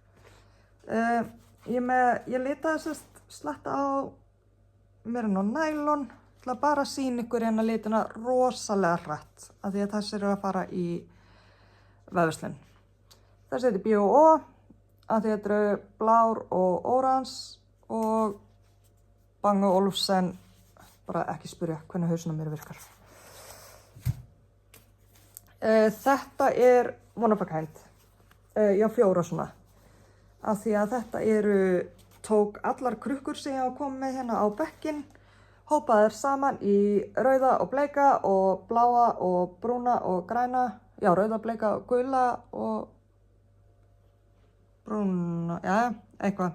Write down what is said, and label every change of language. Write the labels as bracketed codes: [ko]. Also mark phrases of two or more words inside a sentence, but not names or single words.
[is] Ég litaði sérst slatta á merino nælon til að bara sýna ykkur litina rosalega hratt af því að þessir eru að fara í vefslun. Þessi heitir B&O að því þetta eru blár og órans og Bang & Olufsen, bara ekki spyrja hvernig hausinn á mér virkar. Þetta er [en] one of a kind, [is] já 4 svona, af því að þetta tók allar krukkur sem ég á komið með hérna á bekkinn, hópaði þær saman í rauða og bleika og bláa og brúna og græna, já rauða, bleika og gula og brúna, já, eitthvað.